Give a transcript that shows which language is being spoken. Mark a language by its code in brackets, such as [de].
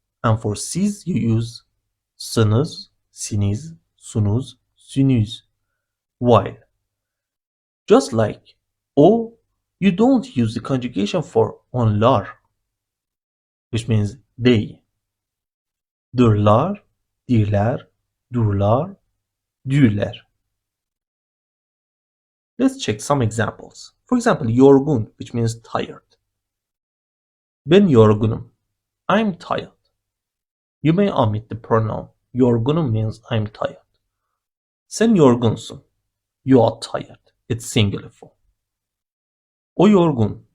[en] And for siz, you use sınız, siniz, sunuz, sünüz. While, just like o, you don't use the conjugation for onlar, which means they. [tr] Dırlar, dirler, durlar, dürler. [en] Let's check some examples. For example, yorgun, which means tired. [tr] Ben yorgunum. [en] I'm tired. You may omit the pronoun. Yorgunum means I'm tired. [tr] Sen yorgunsun. [en] You are tired. It's singular form. [tr] O yorgun.